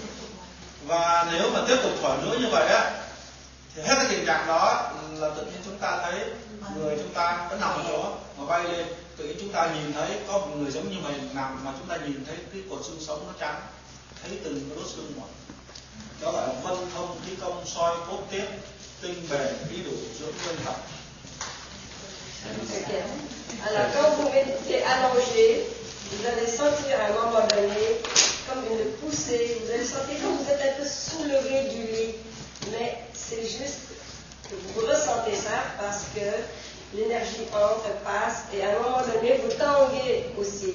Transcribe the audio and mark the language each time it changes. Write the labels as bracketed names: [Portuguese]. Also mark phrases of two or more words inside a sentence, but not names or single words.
[Vietnamese] Và nếu mà tiếp tục thổi nữa như vậy á, thì hết cái tình trạng đó là tự nhiên chúng ta thấy người chúng ta vẫn nằm ở chỗ mà bay lên, tự nhiên chúng ta nhìn thấy có một người giống như mình nằm mà chúng ta nhìn thấy cái cột xương sống nó trắng, thấy từng cái đốt xương một. đó là vân thông khí công soi cốt tiết tinh bền khí đủ dưỡng nguyên tập. Okay. [French] Alors, quand vous méditez allongé, vous allez sentir à un moment donné comme une poussée, vous allez sentir comme vous êtes un peu soulevé du lit, mais c'est juste que vous ressentez ça parce que l'énergie entre, passe, et à un moment donné, vous tanguez aussi.